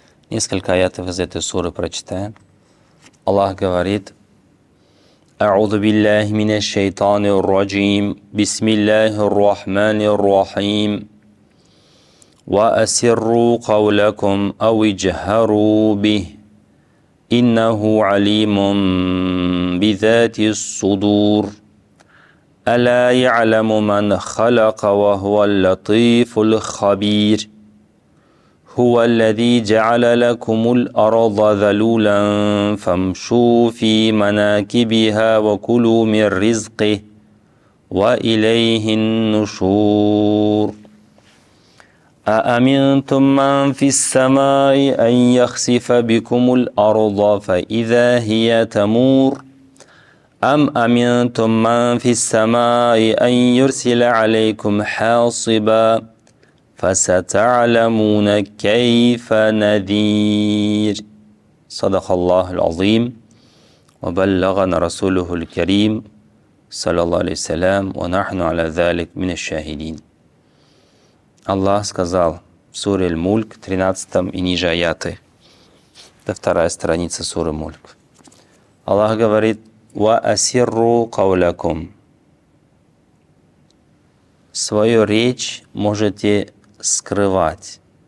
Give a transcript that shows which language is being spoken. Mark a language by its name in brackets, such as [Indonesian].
[Russian] Несколько аятов из этой суры прочитаем. Аллах говорит: [Arabic] «А'уду биллахи минаш шайтанир раджим. Бисмиллахир рахманир рахим. Ва асирру кавлакум ау иджхару бих. Иннаху алимун бидатис судур. ألا يعلم من خلق وهو اللطيف الخبير هو الذي جعل لكم الأرض ذلولا فامشوا في مناكبها وكلوا من رزقه وإليه النشور أأمنتم من في السماء أن يخسف بكم الأرض فإذا هي تمور أم أمنتم من في السماء أن يرسل عليكم حاصبا فستعلمون كيف نذير صدق الله العظيم وبلغنا رسوله الكريم صلى الله عليه وسلم ونحن على ذلك من الشاهدين. [Russian] Аллах сказал в суре Аль-Мульк, 13 и ниже аяты. Это вторая страница суры Мульк. Аллах говорит: [Arabic] «Ва асирру кавлякум». [Russian] Свою речь можете скрывать.